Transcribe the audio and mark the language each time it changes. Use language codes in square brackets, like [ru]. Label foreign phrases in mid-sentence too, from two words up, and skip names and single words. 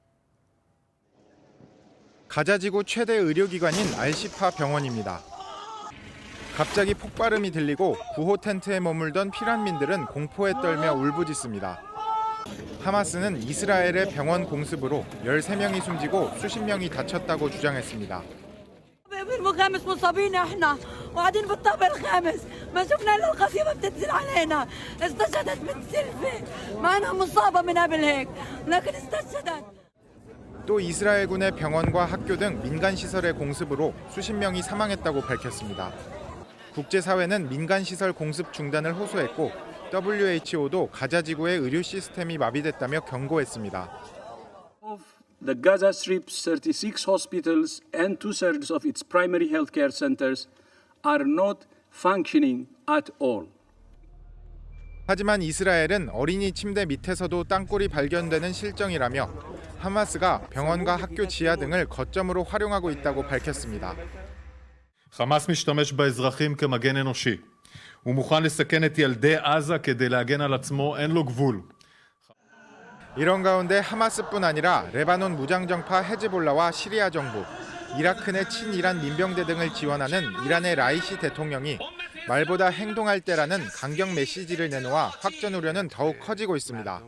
[ko] 가자지구 최대 의료기관인 알시파 병원입니다. 갑자기 폭발음이 들리고 구호 텐트에 머물던 피난민들은 공포에 떨며 울부짖습니다. 하마스는 이스라엘의 병원 공습으로 13명이 숨지고 수십 명이 다쳤다고 주장했습니다. [ar] بالخامس مصابين احنا وقاعدين بالطابق الخامس ما شفنا الا القصيمه بتنزل علينا استشهدت بنت سلفي مع انها مصابه من قبل هيك لكن استشهدت. [ko] 또 이스라엘군의 병원과 학교 등 민간 시설의 공습으로 수십 명이 사망했다고 밝혔습니다. 국제사회는 민간 시설 공습 중단을 호소했고 WHO도 가자 지구의 의료 시스템이 마비됐다며 경고했습니다. [en] The Gaza Strip's 36 hospitals and 2/3 of its primary healthcare centers are not functioning at all. [ko] 하지만 이스라엘은 어린이 침대 밑에서도 땅굴이 발견되는 실정이라며 하마스가 병원과 학교 지하 등을 거점으로 활용하고 있다고 밝혔습니다. [he] חמאס משתמש באזרחים כמגן אנושי. הוא מוכן לסכן את ילדי עזה כדי להגן על עצמו, אין לו גבול. [ko] 이런 가운데 하마스뿐 아니라 레바논 무장정파 헤즈볼라와 시리아 정부, 이라크 내 친이란 민병대 등을 지원하는 이란의 라이시 대통령이 말보다 행동할 때라는 강경 메시지를 내놓아 확전 우려는 더욱 커지고 있습니다.